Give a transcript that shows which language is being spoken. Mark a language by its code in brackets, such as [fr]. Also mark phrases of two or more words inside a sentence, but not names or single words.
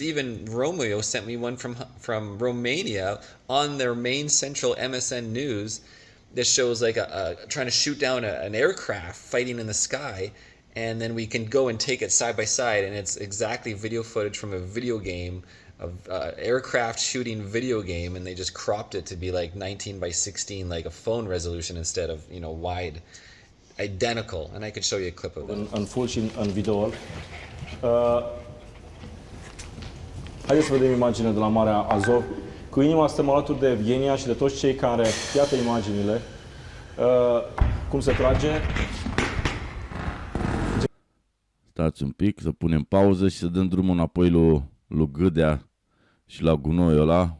[en] Even Romeo sent me one from Romania on their main central MSN news that shows like trying to shoot down an aircraft fighting in the sky, and then we can go and take it side by side, and it's exactly video footage from a video game of aircraft shooting video game, and they just cropped it to be like 19 by 16, like a phone resolution instead of wide, identical. And I could show you a clip of it. [ro] În video. Haideți să vedem imaginea de la Marea Azov. Cu inima suntem alături de Evgenia și de toți cei care, iată imaginile, cum se trage. Stați un pic, să punem pauză și să dăm drumul înapoi lui Gâdea și la gunoiul ăla.